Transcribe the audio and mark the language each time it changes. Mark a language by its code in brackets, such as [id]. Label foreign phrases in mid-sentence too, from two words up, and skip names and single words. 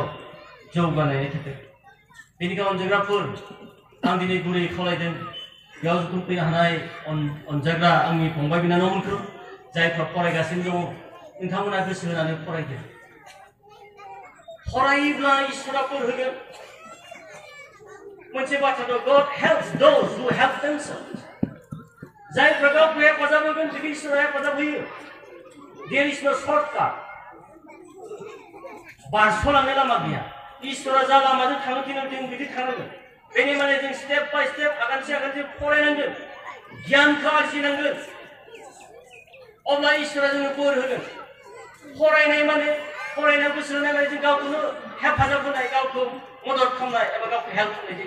[brx] जौगानायनि थाखाय बेनिखायनो अनजाग्राफोर आं दिनै गुरै खावलायदों बेयाव जुथुम फैनो हानाय अनजाग्रा आंनि फंबाय बिनानावमोनखौ जायफ्रा फरायगासिनो दङ नोंथांमोना गोसो होनानै फरायदो फरायोब्ला इसोरा बोर होगोन मोनसे बाथ्रा दं, [en] God helps those who help themselves. [brx] जायफ्रा गावखौ हेफाजाब होगोन बिखौ इसोरा हेफाजाब होयो. [en] There is no shortcut. [brx] बारस'लांनाय लामा गैया. इसोरा जा लामाजों थांनो थिनो जों बिदि थांनांगोन. बेनि माने जों [en] step by step [brx] आगानसे आगानसे फरायनांगोन. गियानखौ आरजिनांगोन. अब्ला इसोरा जोंनो बोर होगोन. फरायनाय माने फरायनायाव गोसो होनाय माने जों गावखौनो हेफाजाब होनाय, गावखौ मदद खालामनाय एबा गावखौ हेल्प खालामनाय जायो.